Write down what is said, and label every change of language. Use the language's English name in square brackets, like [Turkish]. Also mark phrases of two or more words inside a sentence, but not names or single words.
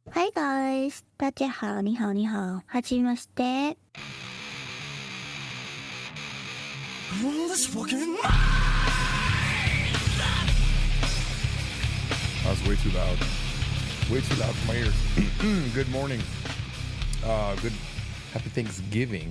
[English] Hi guys! [Chinese] 大家好,你好,你好。 [Japanese] はじめまして。 [English] This fucking... That was way too loud. Way too loud for my ears. Good morning. Good. Happy Thanksgiving.